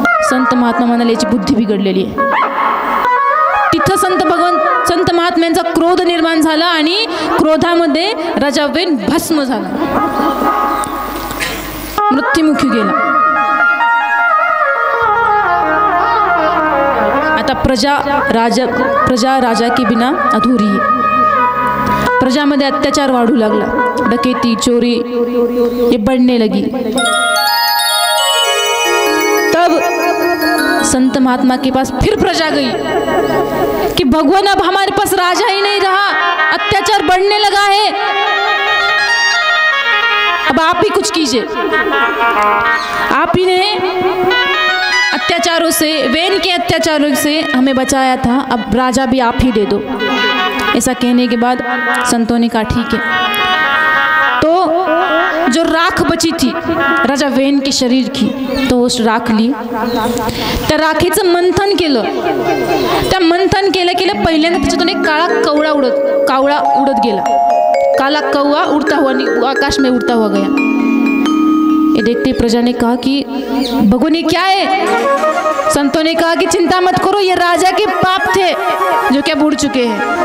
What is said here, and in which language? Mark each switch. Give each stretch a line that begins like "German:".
Marathi: संत महात्मा म्हणाले याची बुद्धी बिघडलेली आहे. तिथं संत महात्म्यांचा क्रोध निर्माण झाला आणि क्रोधामध्ये राजा वेन भस्म झाला, मृत्युमुखी गेला.
Hindi: आता प्रजा राजा के बिना अधूरी है.
Marathi: प्रजामध्ये अत्याचार वाढू लागला,
Hindi: डकैती चोरी ये बढ़ने लगी. तब संत महात्मा के पास फिर प्रजा गई कि भगवान अब हमारे पास राजा ही नहीं रहा, अत्याचार बढ़ने लगा है, अब आप ही कुछ कीजिए. आप ही ने अत्याचारों से, वेन के अत्याचारों से हमें बचाया था, अब राजा भी आप ही दे दो. ऐसा कहने के बाद संतों ने कहा ठीक है. तो जो राख बची थी राजा वेन के शरीर की, तो उस राख ली,
Marathi: त्या राखीचं मंथन केलं. त्या मंथन केलं पहिल्यांदा त्याच्यातून एक कावळा उडत गेला.
Hindi: काला कौवा उड़ता हुआ आकाश में उड़ता हुआ गया. ये देखते प्रजा ने कहा कि भगवान ये क्या है. संतों ने कहा कि चिंता मत करो, ये राजा के पाप थे जो क्या बुड़ चुके हैं.